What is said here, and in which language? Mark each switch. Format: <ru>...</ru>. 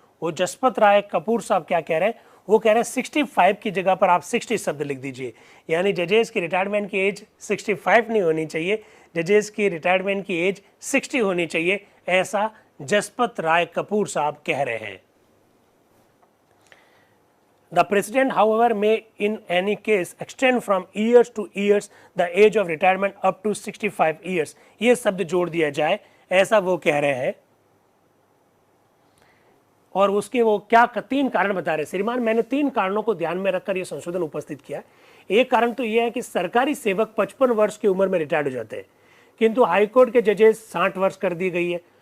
<hi>वो जसपत राय कपूर साहब क्या कह रहे हैं? वो कह रहे हैं 65 की जगह पर आप 60 शब्द लिख दीजिए, यानी जजेस की रिटायरमेंट की एज 65 नहीं होनी चाहिए, जजेस की रिटायरमेंट की एज 60 होनी चाहिए, ऐसा जसपत राय कपूर साहब कह रहे हैं।</hi> <en>The president, however, may in any case extend from years to years the age of retirement up to 65 years।</en> <hi>ये शब्द जोड़ दिया जाए, ऐसा वो कह रहे हैं। और उसके वो क्या 3 कारण बता रहे हैं श्रीमान। मैंने 3 कारणों को ध्यान में रखकर ये संशोधन उपस्थित किया। एक कारण तो यह है कि सरकारी सेवक 55 वर्ष की उम्र में रिटायर्ड हो जाते हैं, किंतु हाईकोर्ट के जजेस 60 वर्ष कर दी गई है।</hi>